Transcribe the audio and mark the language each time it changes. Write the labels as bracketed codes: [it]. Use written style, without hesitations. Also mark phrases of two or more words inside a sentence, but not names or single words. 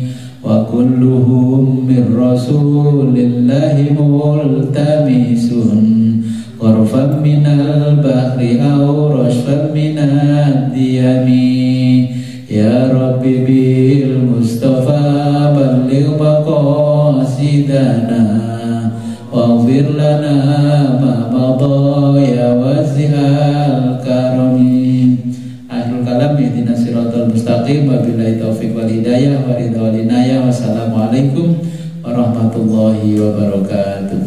[ar] وكلهم من رسول الله ملتمس غرفا من البحر أو رشفا من الديم. يا رب بالمصطفى بلغ مقاصدنا واغفر لنا ما مضى يا واسع الكرم. آخر الكلام اهدنا الصراط المستقيم وبالله التوفيق والهداية والرضا والعناية. والسلام عليكم ورحمة الله وبركاته.